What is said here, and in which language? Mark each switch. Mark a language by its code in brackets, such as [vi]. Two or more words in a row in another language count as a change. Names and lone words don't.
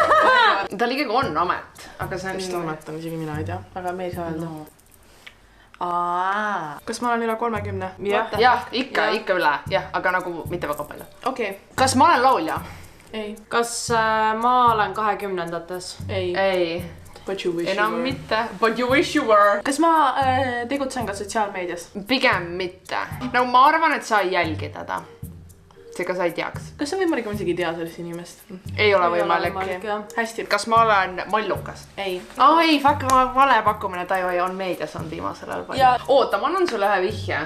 [et] Tal ikkagi on amet, aga see on... Vist amet on isegi mina ei tea, aga me ei saa öelda. Kas ma olen üle 30? Jah, ikka üle. Jah, aga nagu mitte väga palju. Okei. Kas ma olen laulja? Ei. Kas ma olen 20-ndates? Ei. [en] But you wish enam you were. Mitte. But you wish you were. [et] Kas ma tegutsen ka sotsiaalmeedias? Pigem mitte. Nagu ma arvan, et sa ei jälgi teda. Seega sa ei teaks. Kas on võimalik, ma isegi ei tea sellist inimest? Ei ole võimalik. Hästi. Kas ma olen mallukas? Ei. Ei, fuck, vale pakkumine. Ta ju on meedias on viimasel ajal palju. Oota, ma annan sulle ühe vihje.